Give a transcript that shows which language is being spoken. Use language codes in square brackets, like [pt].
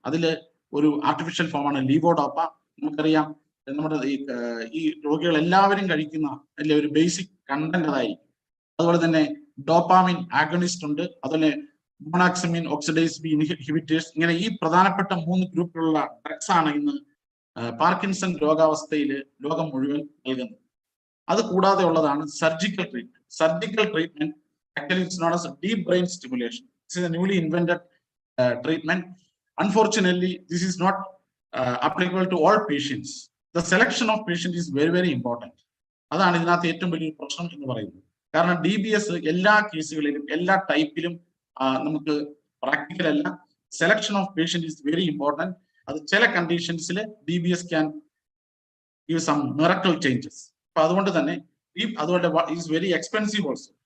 [ml] അതില് ഒരു ആർട്ടിഫിഷ്യൽ ഫോമാണ് ലീവോഡോപ്പ. നമുക്കറിയാം നമ്മുടെ ഈ രോഗികൾ എല്ലാവരും കഴിക്കുന്ന അല്ലെ ഒരു ബേസിക് കണ്ടന്റ് അതായിരിക്കും. അതുപോലെ തന്നെ ഡോപ്പാമിൻ ആഗണിസ്റ്റ് ഉണ്ട്, അതുപോലെ മോണാക്സമിൻ ഓക്സിഡൈസ് ബി ഇൻഹിബിറ്റേഴ്സ്. ഇങ്ങനെ ഈ പ്രധാനപ്പെട്ട 3 ഗ്രൂപ്പിലുള്ള ഡ്രഗ്സ് ആണ് ഇന്ന് പാർക്കിൻസൺ രോഗാവസ്ഥയിൽ ലോകം മുഴുവൻ നൽകുന്നത്. അത് കൂടാതെ ഉള്ളതാണ് surgical treatment. [en] Surgical treatment actually it's known as deep brain stimulation. This is a newly invented treatment. Unfortunately, this is not applicable to all patients. The selection of patient is very, very important. [ml] അതാണ് ഇതിനകത്ത് ഏറ്റവും വലിയ പ്രശ്നം എന്ന് പറയുന്നത്. കാരണം DBS എല്ലാ കേസുകളിലും എല്ലാ ടൈപ്പിലും നമുക്ക് പ്രാക്ടിക്കൽ അല്ല. [en] Selection of patient is very important. [ml] അത് ചില കണ്ടീഷൻസിൽ [en] DBS can give some miracle changes. [ml] അപ്പൊ അതുകൊണ്ട് തന്നെ അതുകൊണ്ട് [en] Is very expensive also.